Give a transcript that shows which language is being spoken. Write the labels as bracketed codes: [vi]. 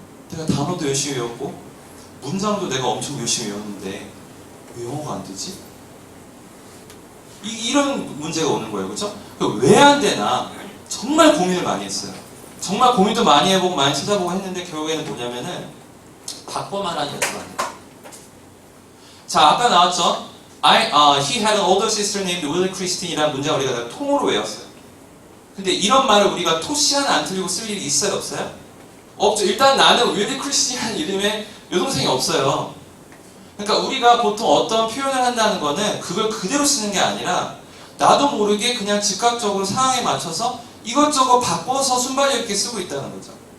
[ko] 내가 단어도 열심히 외웠고 문장도 내가 엄청 열심히 외웠는데 왜 영어가 안 되지? 이런 문제가 오는 거예요, 그렇죠? 왜 안 되나 정말 고민을 많이 했어요. 정말 고민도 많이 해보고 많이 찾아보고 했는데 결국에는 뭐냐면은 바꿔만 하는 연습 아니에요. 자, 아까 나왔죠? [en] He had an older sister named Willie Christine [ko] 이라는 문장 우리가 다 통으로 외웠어요. 근데 이런 말을 우리가 토시 하나 안 틀리고 쓸 일이 있어요, 없어요? 없죠. 일단 나는 윌리 크리스티안 이름의 여동생이 없어요. 그러니까 우리가 보통 어떤 표현을 한다는 거는 그걸 그대로 쓰는 게 아니라 나도 모르게 그냥 즉각적으로 상황에 맞춰서 이것저것 바꿔서 순발력 있게 쓰고 있다는 거죠.